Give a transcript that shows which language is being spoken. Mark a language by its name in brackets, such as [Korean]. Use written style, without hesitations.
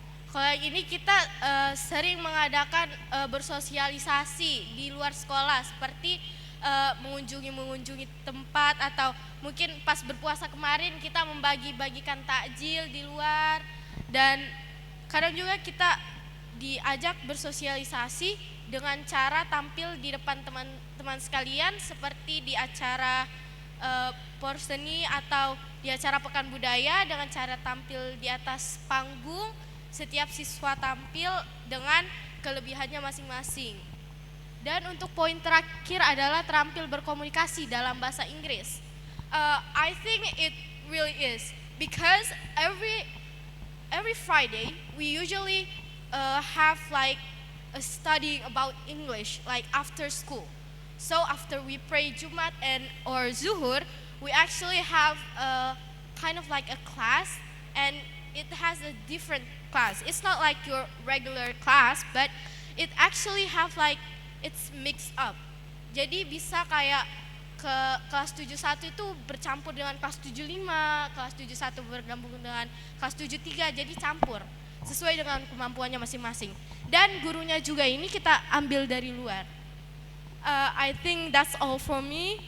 [Indonesian] Kalau ini kita sering mengadakan bersosialisasi di luar sekolah, seperti mengunjungi tempat, atau mungkin pas berpuasa kemarin kita membagi-bagikan takjil di luar, dan kadang juga kita diajak bersosialisasi dengan cara tampil di depan teman-teman sekalian, seperti di acara porseni atau di acara pekan budaya, dengan cara tampil di atas panggung. Setiap siswa tampil dengan kelebihannya masing-masing. Dan untuk poin terakhir adalah terampil berkomunikasi dalam bahasa Inggris. [English] I think it really is, because every Friday we usually have like a studying about English, like after school. So after we pray Jumat or Zuhur, we actually have a kind of like a class, and it has a different class. It's not like your regular class, but it actually have like it's mixed up. [Indonesian] Jadi bisa kayak ke kelas 71 itu bercampur dengan kelas 75, kelas 71 bergabung dengan kelas 73, jadi campur sesuai dengan kemampuannya masing-masing. Dan gurunya juga ini kita ambil dari luar. [English] I think that's all from me.